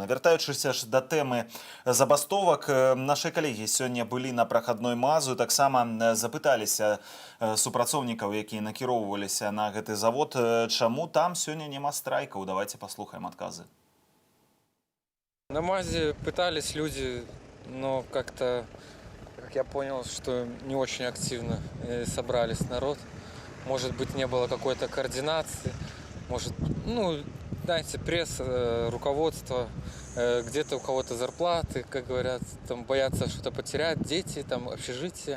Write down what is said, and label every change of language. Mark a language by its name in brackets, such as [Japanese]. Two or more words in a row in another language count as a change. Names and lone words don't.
[Belarusian] Вяртаючыся ж да тэмы забастовак, нашы калегі сёння былі на прахадной мазу, таксама запыталіся супрацоўнікаў, якія накіроўваліся на гэты завод, чаму там сёння няма страйкаў. Давайте паслухаем адказы. [Russian] На мазе пытались люди, но как-то, как я понял, что не очень активно собрались народ. Может быть, не было какой-то координации, может, ну, знаете, пресса, руководство, где-то у кого-то зарплаты, как говорят, там боятся что-то потерять, дети, там, общежитие.